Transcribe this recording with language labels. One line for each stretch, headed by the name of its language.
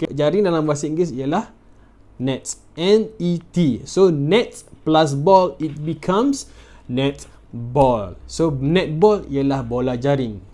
Malay: Okay, jaring dalam bahasa Inggeris ialah nets.
English: N-E-T. So nets plus ball, it becomes netball.
Malay: So netball ialah bola jaring.